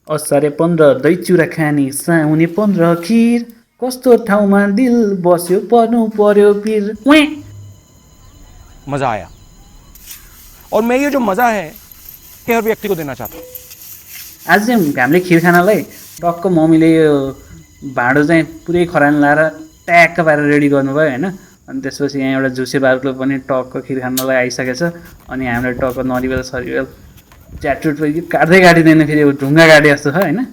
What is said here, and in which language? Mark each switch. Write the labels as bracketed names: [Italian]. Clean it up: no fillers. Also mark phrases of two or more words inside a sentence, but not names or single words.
[Nepali] असारे 15 दही चुरा खाने साउने 15 खिर कस्तो ठाउँमा दिल बस्यो पर्नु पर्यो पिर उहाँ [Hindi] मज़ा आया और मैं ये जो मज़ा है कि हर व्यक्ति को देना चाहता हूँ। [Nepali] आज चाहिँ हामीले खिर खानलाई टक्क मम्मीले यो भाँडो चाहिँ पुरै खरानी लाएर ट्याक्क पारेर रेडी गर्नुभयो होइन। अनि त्यसपछि यहाँ एउटा झुसे बारुलो पनि टक्क खिर खानलाई आइसकेछ। अनि हामीले टक्क नरिवल सरिवल च्याटचुट काट्दै काटिँदैन फेरि ढुङ्गा काटे जस्तो छ होइन।